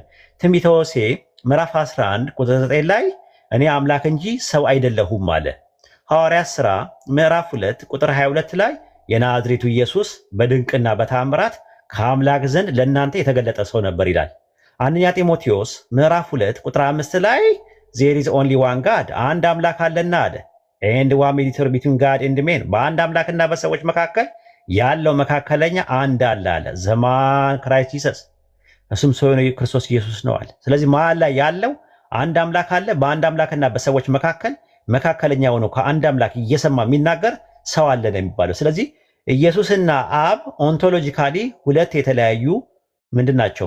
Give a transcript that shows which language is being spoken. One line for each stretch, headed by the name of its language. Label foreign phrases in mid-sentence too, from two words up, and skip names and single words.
Amharic: ትንቢተ ሆሴዕ ምዕራፍ 11 ቁጥር 9 ላይ እኔ አምላክ እንጂ ሰው አይደለሁም አለ። ሐዋርያት ሥራ ምዕራፍ 2 ቁጥር 22 ላይ የናዝሬቱ ኢየሱስ በድንቅና በታምራት ከአምላክ ዘንድ ለእናንተ የተገለጠ ሰው ነበር ይላል። አንደኛ ጢሞቴዎስ ምዕራፍ 2 ቁጥር 5 ላይ
English: there is only one God
Amharic: አንድ አምላክ አለና አለ
English: and one mediator between God and men
Amharic: በአንድ አምላክና በሰዎች መካከል ያለው መካከለኛ አንድ አለ አለ
English: the man Christ
Amharic: ኢየሱስ እሱም ሰው ነው ክርስቶስ ኢየሱስ ነው አለ። ስለዚህ መሀል ላይ ያለው አንድ አምላክ አለ። በአንድ አምላክና በሰዎች መካከል መካከለኛ ሆኖ ከአንድ አምላክ እየሰማ የሚናገር ሰው አለ ነው የሚባለው። ስለዚህ ኢየሱስና አብ ኦንቶሎጂካሊ ሁለት የተለያዩ ምንድን ናቸው?